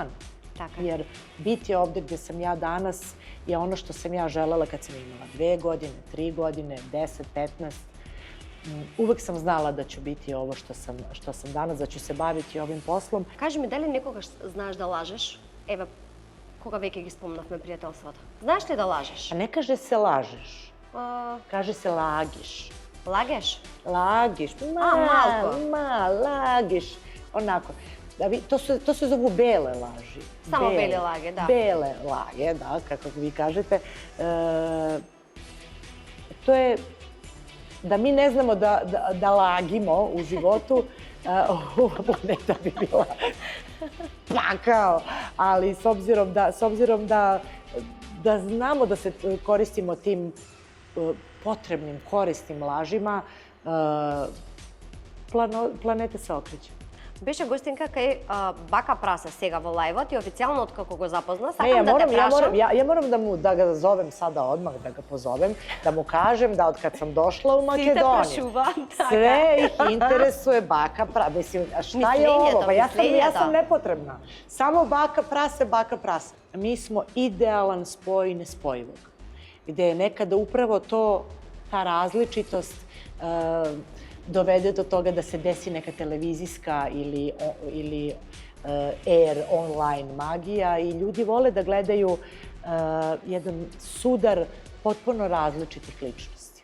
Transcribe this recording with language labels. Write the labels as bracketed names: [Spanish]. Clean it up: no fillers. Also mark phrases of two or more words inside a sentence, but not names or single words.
[Serbian] Jer biti ovde gde sam ja danas je ono što sam ja želela kad sam imala 2 godine, 3 godine, 10, 15. Uvek sam znala da ću biti ovo što sam danas, da ću se baviti ovim poslom. Kaži mi, da li nekoga znaš da lažeš? [Macedonian] Ево, кога веќе ги спомнахме пријателството. Знаеш ли да lažeš? [Serbian] A ne kaže se lažeš. Kaže se lagiš. Lageš? Lagiš. Malko. Lagiš. Onako. To se zovu bele laži. Samo bele lage, da. Bele lage, da, kako vi kažete. To je da mi ne znamo da lagimo u životu, ova planeta bi bila pakao. Ali s obzirom da znamo da se koristimo tim potrebnim, korisnim lažima, planeta se okreće. [Macedonian] Беше гостинка кај Бака Праса сега во лајвот и официјално откако го запозна, сакам да те прашам. [Serbian] Ja moram da ga zovem sada odmah, da ga pozovem, da mu kažem da od kad sam došla u Makedoniju, sve ih interesuje Baka Prasa. Mislim, šta je ovo? Pa ja sam nepotrebna. Samo Baka Prase, Baka Prase. Mi smo idealan spoj nespojivog, gde je nekada upravo ta različitost dovede do toga da se desi neka televizijska ili [English] air online [Serbian] magija i ljudi vole da gledaju jedan sudar potpuno različitih ličnosti.